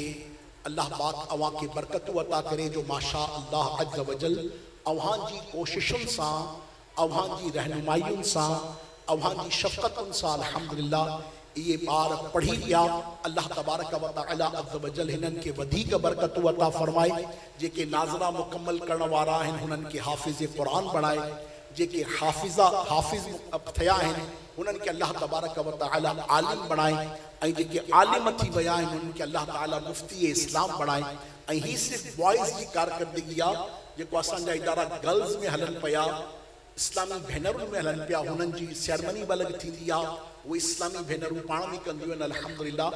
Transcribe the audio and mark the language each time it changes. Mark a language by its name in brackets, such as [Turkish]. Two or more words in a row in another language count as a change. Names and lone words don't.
[Sindhi] अल्लाह पाक अवां खे बरकतूं अता करे जो [Arabic] ما شاء الله عز وجل [Sindhi] अव्हां जी कोशिशुनि सां, अव्हां जी रहनुमाइयुनि सां, अव्हां जी शफ़क़तुनि सां अल्हम्दुलिल्लाह इहे ॿार पढ़ी विया। [Arabic] الله تبارك و تعالى عز وجل [Sindhi] हिननि खे वधीक बरकतूं अता फ़रमाए। जेके नाज़िरा मुकम्मल करण वारा आहिनि हुननि खे हाफ़िज़ क़ुरान बणाए, जेके हाफ़िज़ थिया आहिनि उन्हनि खे [Arabic] الله تبارك و تعالى [Sindhi] आलिम बणाए, ऐं जेके आलिम थी विया आहिनि उन्हनि खे अल्लाह ताला मुफ्ती इस्लाम बणाए। ऐं ही सिर्फ़ु बॉइज़ जी कारकर्दगी आहे जेको असांजा इदारा गर्ल्स में हलनि पिया, इस्लामी भेनरुनि में हलनि पिया, हुननि जी सेरेमनी बि अलॻि थींदी आहे, उहे इस्लामी भेनरूं पाण में कंदियूं आहिनि अल्हम्दुलिल्लाह।